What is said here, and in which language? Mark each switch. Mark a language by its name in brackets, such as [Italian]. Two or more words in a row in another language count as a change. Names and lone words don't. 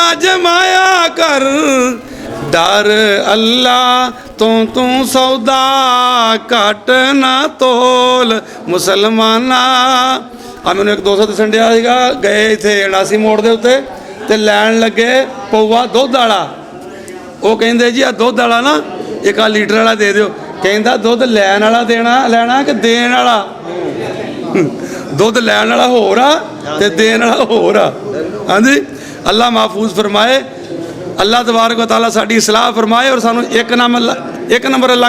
[Punjabi] جمایا کر ڈر اللہ تو سودا گھٹ نہ تول مسلماناں مینوں اک دوست دسن دیا سیگا گئے ایتھے 79 موڑ دے اتے تے لین لگے پوا دودھ والا وہ کہندے جی آ دودھ والا نہ اک لیٹر والا دے دیو کہندا دودھ لین والا دینا لینا کہ دین والا دودھ لین والا ہور اے تے دین والا ہور اے ہاں جی اللہ محفوظ فرمائے [Arabic] اللہ تبارک و تعالی [Punjabi] ساڈی اصلاح فرمائے اور سانوں اک نمبر اللہ